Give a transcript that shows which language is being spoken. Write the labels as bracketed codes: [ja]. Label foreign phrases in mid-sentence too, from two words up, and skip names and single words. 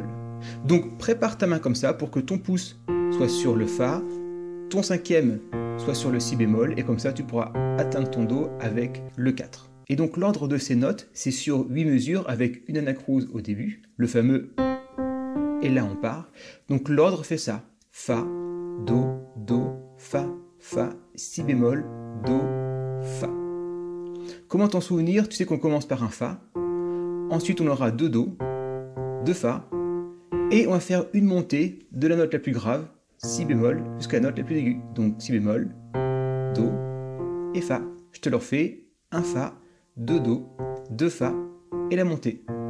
[fr] Donc prépare ta main comme ça pour que ton pouce soit sur le Fa, ton cinquième soit sur le Si bémol, et comme ça tu pourras atteindre ton Do avec le 4. Et donc l'ordre de ces notes, c'est sur 8 mesures avec une anacrouse au début, le fameux et là on part. Donc l'ordre fait ça: Fa, Do, Do, Fa, Fa, Si bémol, Do, Fa. Comment t'en souvenir? Tu sais qu'on commence par un Fa, ensuite on aura 2 Do, 2 Fa, et on va faire une montée de la note la plus grave, Si bémol, jusqu'à la note la plus aiguë. Donc Si bémol, Do et Fa. Je te le refais: un Fa, 2 Do, 2 Fa, et la montée.